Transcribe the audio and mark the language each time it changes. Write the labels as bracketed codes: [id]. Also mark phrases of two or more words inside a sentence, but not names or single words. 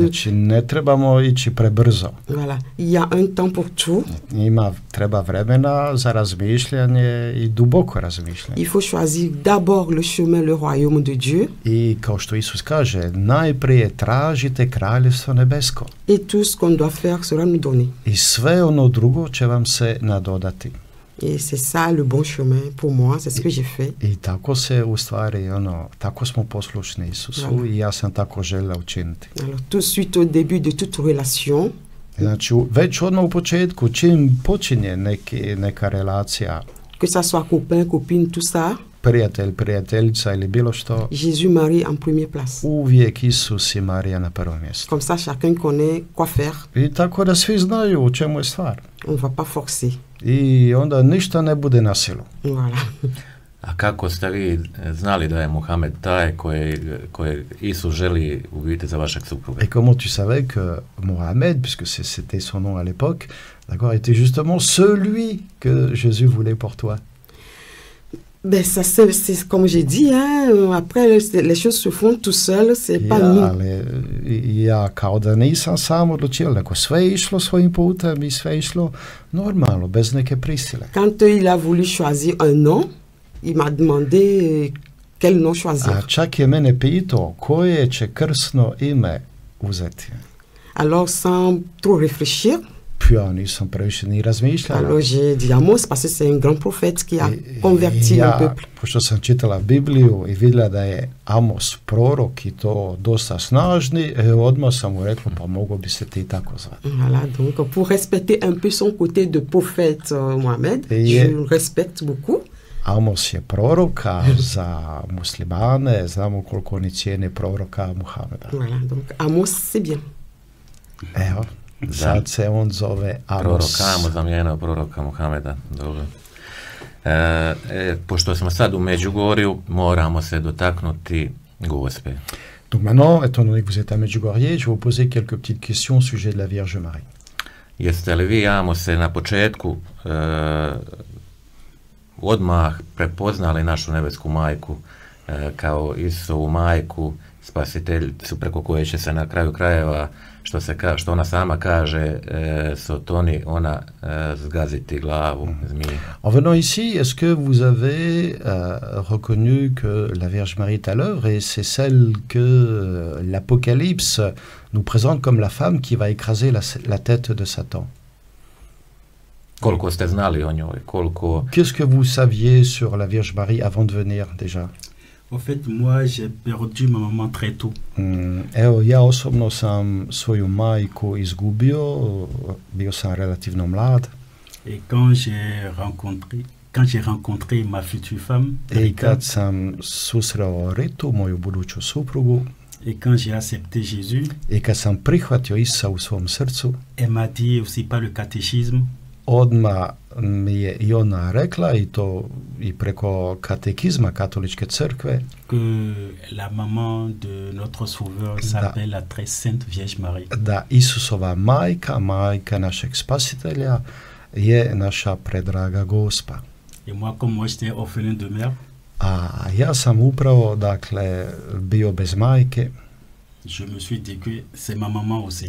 [hr] Znači, ne trebamo ići prebrzo. [fr] Voilà, il y a un temps pour tout. [hr] Treba vremena za razmišljanje i duboko razmišljanje. [fr] Il faut choisir d'abord le chemin, le royaume de Dieu. [hr] I kao što Isus kaže, najprije tražite kraljevstvo nebesko. [fr] Et tout ce qu'on doit faire sera nous donné. [hr] I sve ono drugo će vam se nadodati. [fr] Et c'est ça le bon chemin pour moi, c'est ce que j'ai fait. [hr] I tako se u stvari, tako smo poslušni Isusu i ja sam tako želio učiniti. [fr] Alors tout de suite au début de toute relation, [hr] Znači, već odmah u početku, čim počinje neka relacija, [fr] que ça soit copain, copine, tout ça, [hr] prijatelj, prijateljica ili bilo što, [fr] Jésus, Marie en première place. [hr] uvijek Isus i Marija na prvom mjestu. [fr] Comme ça, chacun connaît quoi faire. [hr] I tako da svi znaju u čemu je stvar. On ne va pas forcer. I onda ništa ne bude na silu. Voilà. A kako ste vi znali da je Muhamed taj koje Isus želi u biti za vašeg supruga? [fr] Et comment tu savais que Mohamed, puisque c'était son nom à l'époque, d'accord, était justement celui que Jésus voulait pour toi? Ben ça c'est comme j'ai dit, hein, après les choses se font tout seul, c'est pas nous. [hr] Ali ja kao da nisam sam odlučio, nego sve je išlo svojim putem i sve je išlo normalno, bez neke prisile. [fr] Quand il a voulu choisir un nom, il m'a demandé quel nom choisir. [hr] A čak je mene pitao koje će krsno ime uzeti. [fr] Alors sans trop réfléchir, [hr] Ja nisam previše ni razmišljala. [fr] alors j'ai dit Amos parce que c'est un grand prophète qui a converti le peuple. [hr] Pošto sam čitala Bibliju i vidjela da je Amos prorok i to dosta snažni, odmah sam mu rekla pa mogo bi se ti tako zvati. [fr] Voilà, donc pour respecter un peu son côté de prophète Mohamed, je le respecte beaucoup. [hr] Amos je prorok, a za muslimane znamo koliko oni cijene proroka Muhameda. Voilà, donc Amos c'est bien. Evo, sad se on zove Amos. Prorok Amos zamijenio proroka Muhameda. Dobro. Pošto smo sad u Međugorju, moramo se dotaknuti Gospe. [fr] Donc maintenant, étant donné que vous êtes à Medjugorje, je vais vous poser quelques petites questions au sujet de la Vierge Marie. [hr] Jeste li vi, Amose, na početku odmah prepoznali našu nebesku majku kao Isusovu majku, spasiteljicu preko koje će se na kraju krajeva, što ona sama kaže, Sotoni, ona zgaziti glavu zmije? [fr] En venant ici, est-ce que vous avez reconnu que la Vierge Marie est à l'œuvre et c'est celle que l'Apocalypse nous présente comme la femme qui va écraser la tête de Satan? [hr] Koliko ste znali o njoj? [fr] Qu'est-ce que vous saviez sur la Vierge Marie avant de venir déjà? En fait, moi, j'ai perdu ma maman très tôt. [hr] Evo, ja osobno sam svoju majku izgubio, bio sam relativno mlad. [fr] Et quand j'ai rencontré ma future femme, [hr] I kad sam susreo Ritu, moju buduću suprugu, [fr] et quand j'ai accepté Jésus, [hr] i kad sam prihvatio Isusa u svom srcu, [fr] elle m'a dit aussi par le catéchisme, [hr] odmah mi je i ona rekla, i to i preko katekizma katoličke crkve, [fr] que la maman de notre sauveur s'appelle la très sainte Vierge Marie. [hr] Da Isusova majka, majka našeg spasitelja, je naša predraga Gospa. [fr] Et moi, comme moi j'étais orphelin de mère, [hr] a ja sam upravo, dakle, bio bez majke, [fr] je me suis dit que c'est ma maman aussi.